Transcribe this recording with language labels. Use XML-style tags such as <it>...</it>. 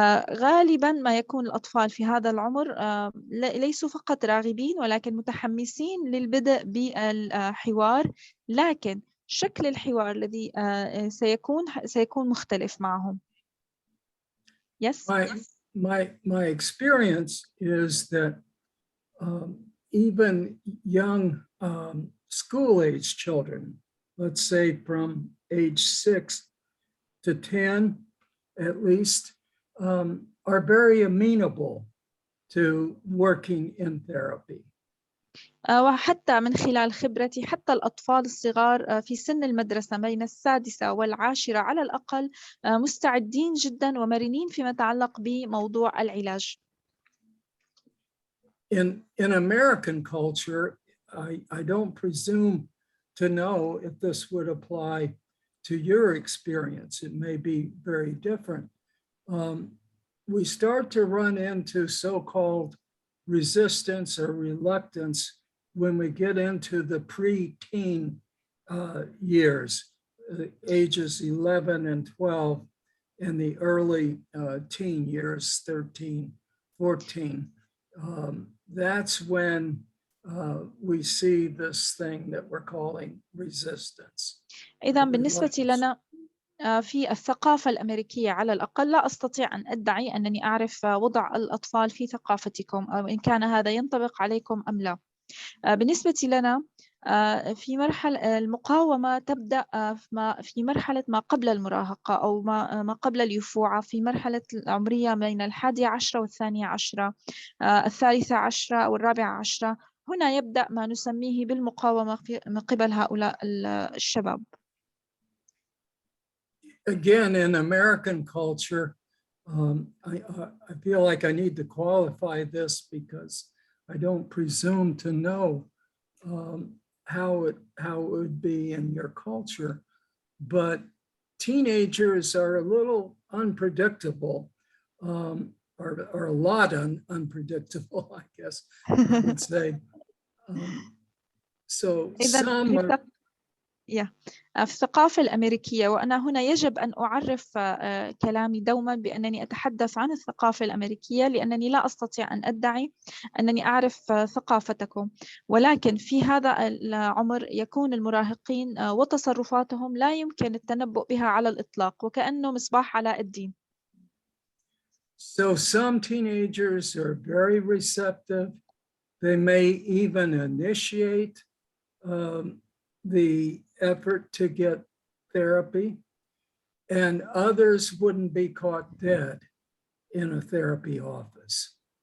<ar>غالبا ما يكون الأطفال في هذا العمر ليسوا فقط راغبين ولكن متحمسين للبدء بالحوار، لكن شكل الحوار الذي سيكون مختلف معهم.</ar> <en>Yes. My experience is that even young school-age children, let's say from age 6 to 10 at least, are very amenable to working in therapy.</en> <ar>وحتى من خلال خبرتي حتى الأطفال الصغار في سن المدرسة بين 6 و10 على الأقل مستعدين جدا ومرنين فيما يتعلق بموضوع العلاج.</ar> <en>In American culture, I don't presume to know if this would apply to your experience. It may be very different. We start to run into so-called resistance or reluctance when we get into the pre-teen years, ages 11 and 12, and the early teen years, 13, 14. That's when we see this thing that we're calling resistance.</en> <ar>إذا بالنسبة لنا في الثقافة الأمريكية على الأقل لا أستطيع أن أدعي أنني أعرف وضع الأطفال في ثقافتكم أو إن كان هذا ينطبق عليكم أم لا. بالنسبة لنا في مرحلة المقاومة تبدأ في مرحلة ما قبل المراهقة أو ما قبل اليفوعة، في مرحلة العمرية بين 11 و12، 13 أو 14. هنا يبدأ ما نسميه بالمقاومة من قبل هؤلاء الشباب.</ar> <en>Again, in American culture, I feel like I need to qualify this because I don't presume to know how it would be in your culture, but teenagers are a little unpredictable, or a lot unpredictable, I guess I would say. So some are.</en> <ar>في الثقافة الأمريكية، وأنا هنا يجب أن أعرف كلامي دوما بأنني أتحدث عن الثقافة الأمريكية لأنني لا أستطيع أن أدعي أنني أعرف ثقافتكم، ولكن في هذا العمر يكون المراهقين وتصرفاتهم لا يمكن التنبؤ بها على الإطلاق وكأنه مصباح علاء الدين.</ar> <en>So some teenagers are very receptive. They may even initiate the effort to get therapy, and others wouldn't be caught dead in a therapy office.</en>